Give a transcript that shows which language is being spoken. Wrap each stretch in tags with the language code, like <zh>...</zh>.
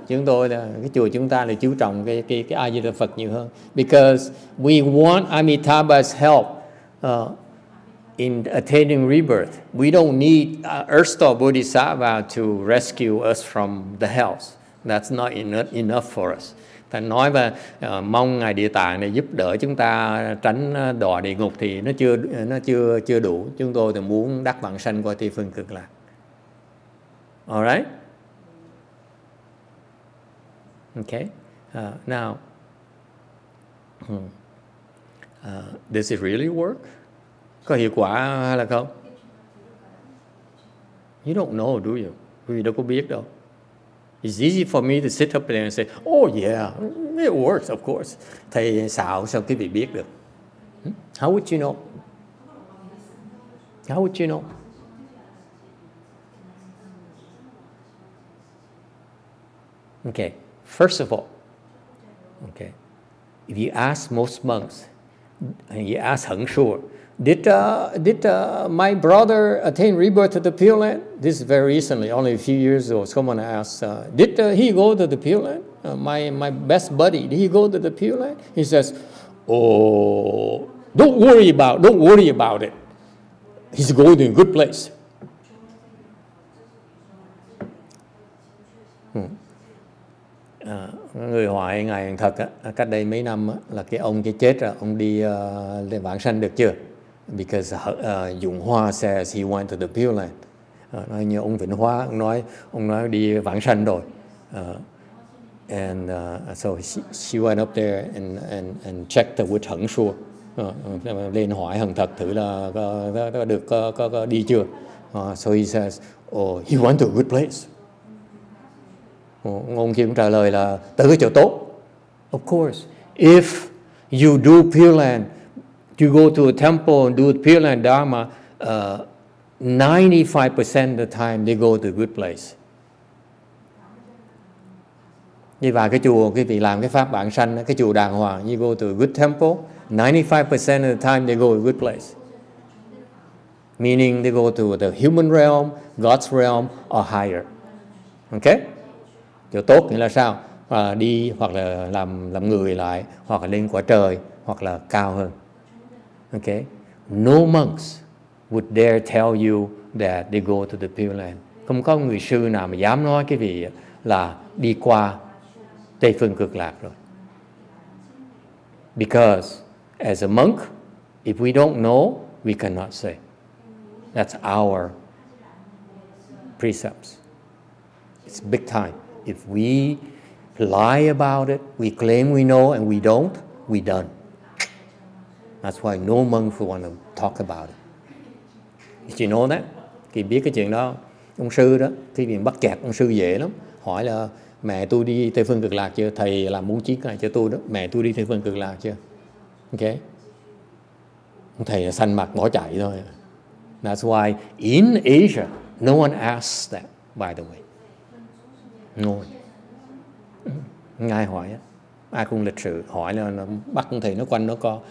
<vi>Chúng tôi cái chùa chúng ta là chú trọng cái A Di Đà Phật nhiều hơn,</vi> <en>because we want Amitabha's help in attaining rebirth. We don't need Earth Bodhisattva to rescue us from the hells. That's not enough for us.</en> <vi>Ta nói và mong ngài Địa Tạng này giúp đỡ chúng ta tránh đọa địa ngục thì nó chưa đủ. Chúng tôi thì muốn đắc vãng sanh qua Tây Phương Cực Lạc.</vi> <en>All right? Okay. Now, does it really work?</en> <vi>Có hiệu quả hay là không?</vi> <en>You don't know, do you?</en> <vi>Vì đâu có biết đâu.</vi> <en>It's easy for me to sit up there and say, oh yeah, it works, of course.</en> <vi>Thầy xạo sao quý vị biết được?</vi> <en>How would you know? How would you know? Okay, first of all, okay, if you ask most monks, and you ask HengShur, did my brother attain rebirth to the Pure Land? This is very recently, only a few years ago. Someone asked, did he go to the Pure Land? My best buddy, did he go to the Pure Land? He says, oh, don't worry about it. He's going to a good place.</en> <vi>Người hỏi ngài Hằng Thật cách đây mấy năm là cái ông kia chết rồi, ông đi vãng sanh được chưa?</vi> <en>Because YongHua says he went to the Pure Land.</en> <vi>Nói như ông Vĩnh Hóa, ông nói đi vãng sanh rồi.</vi> <en>And so she went up there and checked with HengShur.</en> <vi>Lên hỏi Hằng Thật thử là có được có đi chưa?</vi> <en>So he says, oh, he went to a good place.</en> <vi>Ông kia cũng trả lời là tới cái chỗ tốt.</vi> <en>Of course, if you do Pure Land, you go to a temple and do Pure Land Dharma, 95% of the time they go to a good place.</en> <vi>Đi vào cái chùa, quý vị làm cái pháp vãng sanh, cái chùa đàng hoàng,</vi> <en>you go to a good temple, 95% of the time they go to a good place. Meaning they go to the human realm, God's realm, or higher.</en> <vi>Okay? Chỗ tốt nghĩa là sao? Đi hoặc là làm người lại, hoặc là lên quả trời, hoặc là cao hơn.</vi> <en>Okay? No monks would dare tell you that they go to the Pure Land.</en> <vi>Không có người sư nào mà dám nói cái vị là đi qua Tây Phương Cực Lạc rồi.</vi> <en>Because as a monk, if we don't know, we cannot say. That's our precepts. It's big time. If we lie about it, we claim we know and we don't, we done. That's why no monk would want to talk about it. Did you know that?</en> <vi>Thì biết cái chuyện đó, ông sư đó, khi bị bắt chẹt, ông sư dễ lắm. Hỏi là Mẹ tôi đi Tây phương cực lạc chưa? Thầy làm muốn chiếc này cho tôi đó. Mẹ tôi đi Tây phương cực lạc chưa? Ok. Thầy là xanh mặt bỏ chạy thôi.</vi> <en>That's why in Asia, no one asks that, by the way. No one.</en> <vi>Ai hỏi á. Ai cũng lịch sự hỏi là bắt con thầy nó quanh nó co.</vi>